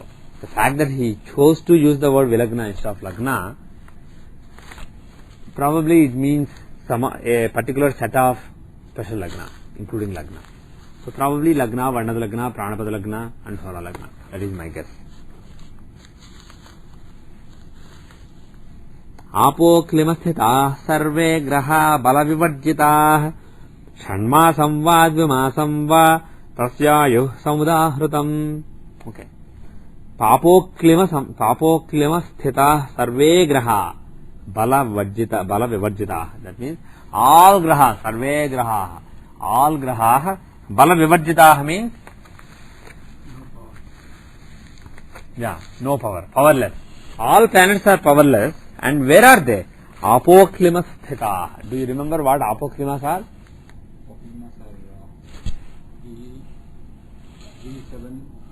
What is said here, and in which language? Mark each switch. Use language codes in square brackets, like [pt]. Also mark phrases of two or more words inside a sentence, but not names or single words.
[en] The fact that he chose to use the word Vilagna instead of Lagna, probably it means a particular set of special Lagna, including Lagna. So probably Lagna, Varnada Lagna, Pranapada Lagna and Hora Lagna. That is my guess. [sa] आपो क्लिमस्थिता सर्वे ग्रह बलविवर्जिता षण्मासं वा द्विमासं वा तस्यायुः समुदाहृतम्. Okay. पापो क्लिमस्थिता सर्वे ग्रह बलविवर्जिता. [en] That means all graha, [sa] सर्वे ग्रह, [en] all graha, balavivarjita means no power, powerless. All planets are powerless. And where are they? [sa] आपोक्लिमस् स्थिता. [en] Do you remember what apoklimas are? Apoklimas are E7.